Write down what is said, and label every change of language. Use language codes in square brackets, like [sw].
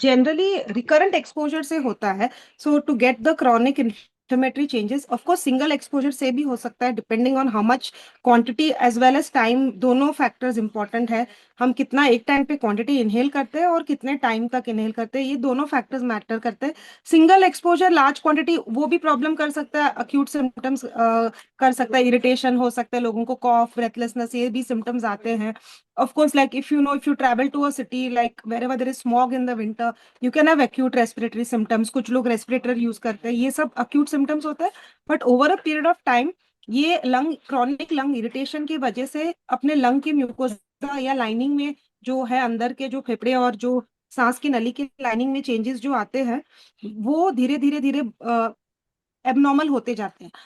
[en] Generally recurrent exposure से होता है। So to get the chronic inflammatory changes, of course single exposure [hi] से भी हो सकता है, [en] Depending on how much quantity as well as time, दोनों factors important है। [hi] हम कितना एक टाइम पे क्वांटिटी इनहेल करते हैं और कितने टाइम तक इनहेल करते हैं, ये दोनों फैक्टर्स मैटर करते हैं। सिंगल एक्सपोजर लार्ज क्वांटिटी वो भी प्रॉब्लम कर सकता है, अक्यूट सिम्टम्स कर सकता है, इरिटेशन हो सकता है, लोगों को कॉफ, ब्रेथलेसनेस, ये भी सिम्टम्स आते हैं। [en] Of course, like if you know, if you travel to a city like wherever there is smog in the winter, you can have acute respiratory symptoms. [hi] कुछ लोग रेस्पिरेटर यूज करते हैं, ये सब acute symptoms होता है। [en] but over a period of time [hi] ये lung chronic lung irritation की वजह से अपने लंग की म्यूकोसा या लाइनिंग में जो है, अंदर के जो फेफड़े और जो सांस की नली की लाइनिंग में चेंजेस जो आते हैं, वो धीरे धीरे धीरे एबनॉर्मल होते जाते हैं।